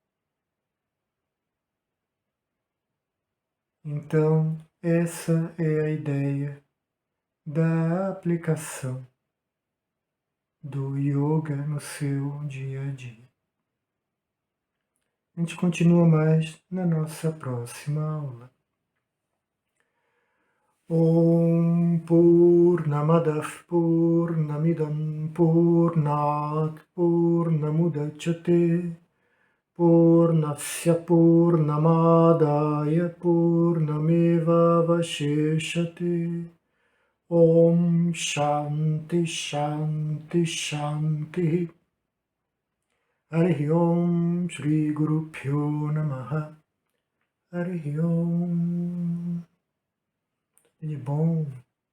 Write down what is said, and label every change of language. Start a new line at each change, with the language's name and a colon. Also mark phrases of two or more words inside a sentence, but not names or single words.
Portuguese: Então, essa é a ideia da aplicação do yoga no seu dia a dia. A gente continua mais na nossa próxima aula.
Sanskrit: Om Purnamadav Purnamidam Purnat Purnamudachyate Purnasya Purnamadaya Purnameva Vasheshate Om Shanti Shanti Shanti Harihi Om Shri Guru Pyo Namaha Harihi Om.
Portuguese: De bom.